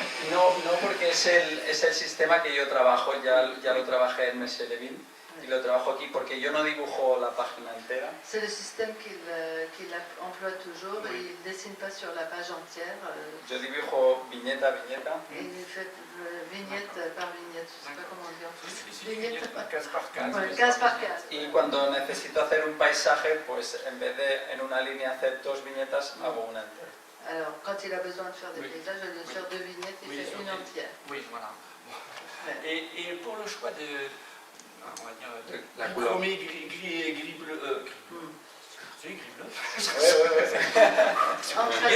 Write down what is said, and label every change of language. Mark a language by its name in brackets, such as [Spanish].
[Spanish] No, porque es el sistema que yo trabajo, ya lo trabajé en Monsieur Levin y lo trabajo aquí porque yo no dibujo la página entera. [French] C'est le système qu'il emploie toujours et il ne dessine pas sur la page entière. [Spanish] Yo dibujo viñeta a viñeta. [French] Et il fait vignette par vignette, je ne sais pas comment dire. Vignette, case par case. Ouais, case par case. [Spanish] Y cuando necesito hacer un paisaje, pues en vez de en una línea hacer 2 viñetas, hago una entera. [French] Alors, quand il a besoin de faire des paysages, au lieu de faire 2 vignettes, il fait une entière. Oui, voilà. Ouais. Et pour le choix de, on va dire, La gris couleur. chromé, gris bleu, c'est gris bleu. En